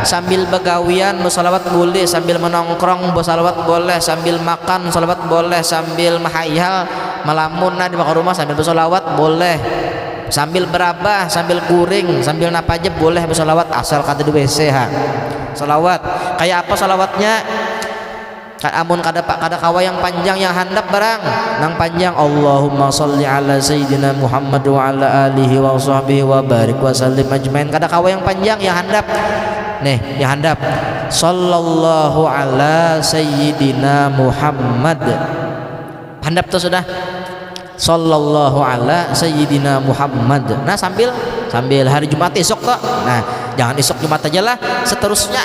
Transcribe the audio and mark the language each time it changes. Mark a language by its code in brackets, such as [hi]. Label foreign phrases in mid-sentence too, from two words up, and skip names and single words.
[bjn] Sambil begawian bersolawat boleh, sambil menongkrong bersolawat boleh, sambil makan bersolawat boleh, sambil mahayal melamun di bawah rumah sambil bersolawat boleh, sambil berabah, sambil kuring, sambil napa aja boleh bersolawat asal kata di WC ha. Solawat kayak apa solawatnya? Amun kada kawa yang panjang yang handap barang nang panjang, [ar] اللهم صل على سيدنا محمد وعلى آله وصحبه وبارك وسلم أجمعين. [bjn] Kada kawa yang panjang yang handap. Nih yang handap, [ar] صلى الله على سيدنا محمد. [bjn] Handap tuh sudah, [ar] صلى الله على سيدنا محمد. [bjn] Nah, sambil hari Jumat esok kok. Nah, jangan esok Jumat aja lah, seterusnya.